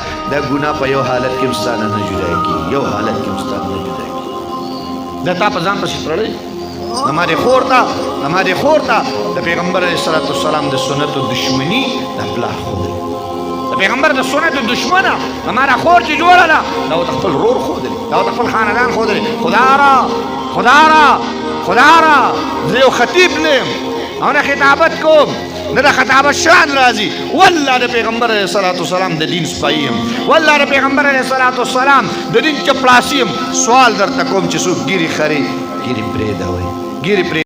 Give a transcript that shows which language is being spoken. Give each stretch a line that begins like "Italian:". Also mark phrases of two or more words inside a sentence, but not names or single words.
Pashto: دا ګناه په یو حالت کې هم ستا نه جدا کېږي، یو حالت کې هم ستا نه جدا کېږي. دا تا په ځان پسې تړلی، زما دې خور ته، زما دې خور ته د پیغمبر
Arabic: علیه الصلاة والسلام
Pashto: د سنتو دشمني د پلار ښودلې، د پیغمبر د سنتو دشمنه زما دا خور چې جوړه ده دا ورته خپل رور ښودلې، دا ورته خپل خاندان ښودلې.
Persian: خدا را خدا را خدا را
Pashto: زه یو خطیب نه یم او نه خطابت کوم، نه د خطابت شان راځي. والله د پیغمبر
Arabic: علیه الصلاة والسلام
Pashto: د دین سپایي یم، والله د پیغمبر
Arabic: علیه الصلاة والسلام
Pashto: د دین چپړاسي یم. سوال درته کوم چې څوک ګیرې خرې ګیرې پرېږدوئ، ګیرې